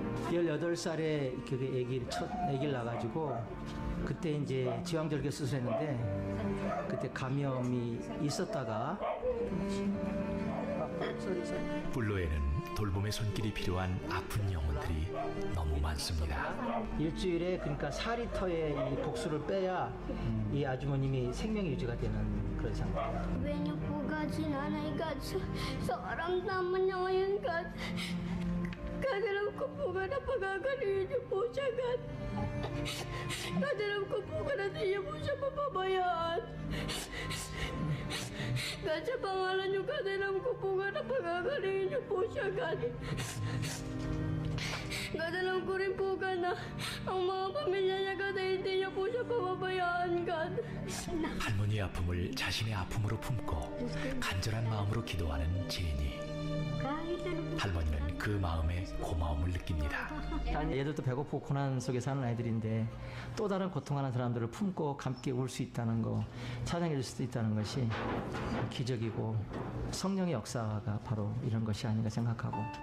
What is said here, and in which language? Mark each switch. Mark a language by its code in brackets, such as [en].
[ko] 18살에 그게 첫 아기를 낳아가지고 그때 이제 지방절개 수술했는데 그때 감염이 있었다가 뿔로에는 돌봄의 손길이 필요한 아픈 영혼들이 너무 많습니다. 일주일에 그러니까 4리터의 이 복수를 빼야 이 아주머님이 생명이 유지가 되는 그런 상태. [tl] Sabi niyo po, God, si Nanay God, sa karamdaman niya ngayon, God. God, alam ko po, God, na pagkakaliin niyo po siya, God. God, alam ko po, God, na di niyo po siya papabayaan. God, sa pangalan niyo, God, alam ko po, God, na pagkakaliin niyo po siya, God. God, alam ko rin po, God, na ang mga pamilya niya, God, ay hindi niyo po siya papabayaan, God. [ko] 할머니의 아픔을 자신의 아픔으로 품고 간절한 마음으로 기도하는 제니. 할머니는 그 마음에 고마움을 느낍니다. 얘들도 배고프고 고난 속에 사는 아이들인데 또 다른 고통하는 사람들을 품고 함께 울 수 있다는 거, 찬양해 줄 수 있다는 것이 기적이고 성령의 역사가 바로 이런 것이 아닌가 생각하고.